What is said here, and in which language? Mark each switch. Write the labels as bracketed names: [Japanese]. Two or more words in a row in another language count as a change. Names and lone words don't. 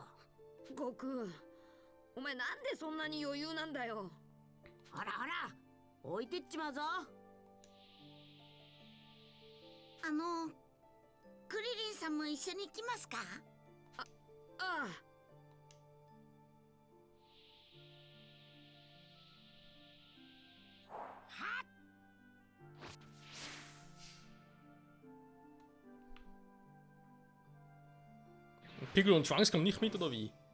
[Japanese] 悟空、お前なんでそんなに余裕なんだよ。ほらほら、置いてっちまうぞ。クリリンさんも一緒に行きますか。ああ。 [German] Piccolo und Trunks kommen nicht mit, oder wie?